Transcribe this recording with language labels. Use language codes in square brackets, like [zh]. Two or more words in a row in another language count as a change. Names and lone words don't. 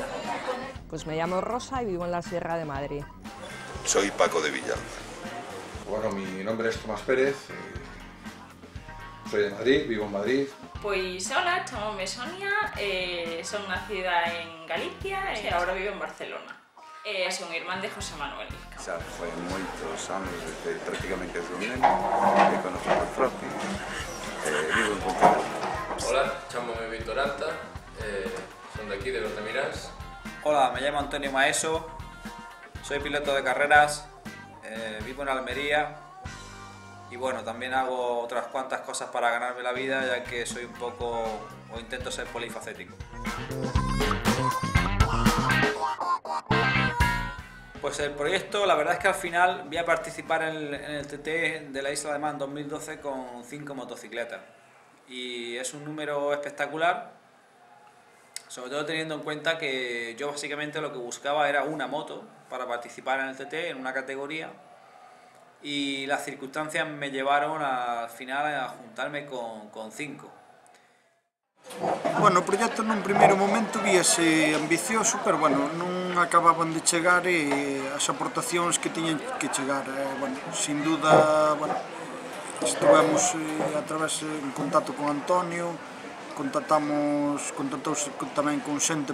[es] Pues me llamo Rosa y vivo en la Sierra de Madrid. Soy Paco de Villalba. Bueno, mi nombre es Tomás Pérez, soy de Madrid, vivo en Madrid. [gl] Pois hola, chamome Sonia, son nacida en Galicia e agora vivo en Barcelona. Son irmán de José Manuel. Xa foi moitos anos, desde prácticamente desde un neno, [es] que conocí por propio, [gl] vivo en Pontevedra. Hola, chámome Víctor Alta, son de aquí, de Bertamiráns. [es] Hola, me llamo Antonio Maeso, soy piloto de carreras, vivo en Almería Y bueno, también hago otras cuantas cosas para ganarme la vida, ya que soy un poco, o intento ser polifacético. Pues el proyecto, la verdad es que al final voy a participar en el TT de la Isla de Man 2012 con 5 motocicletas. Y es un número espectacular, sobre todo teniendo en cuenta que yo básicamente lo que buscaba era una moto para participar en el TT, en una categoría, y las circunstancias me llevaron al final a juntarme con 5. [gl] Bueno, o proxecto nun primeiro momento víase ambicioso, pero bueno, non acababan de chegar as aportacións que tiñan que chegar. Bueno, [es] sin duda, [gl] bueno, estivemos a través en contacto con Antonio, contactouse tamén con xente